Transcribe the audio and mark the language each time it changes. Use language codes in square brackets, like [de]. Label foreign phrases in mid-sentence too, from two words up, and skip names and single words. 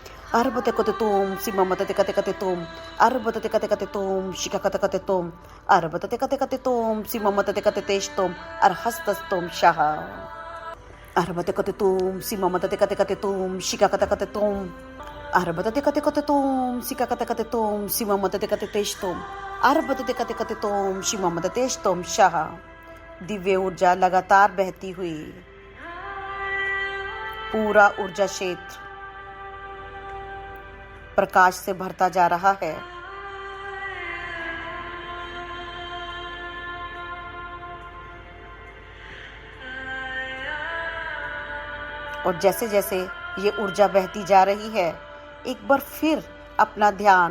[hi] Arbate kote tum, simamate kate kate tum, arbate kate tum, shikakate kate tum, arbate kate tum, simamate kate teshtum, arhastas tum shaha. Arbate kote tum, simamate kate tum, shikakate kate tum, arbate kate tum, sikakate kate tum, simamate kate teshtum, arbate kate tum, shimamate teshtum shaha. दिव्य ऊर्जा लगातार बहती हुई पूरा ऊर्जा क्षेत्र प्रकाश से भरता जा रहा है। और जैसे जैसे ये ऊर्जा बहती जा रही है, एक बार फिर अपना ध्यान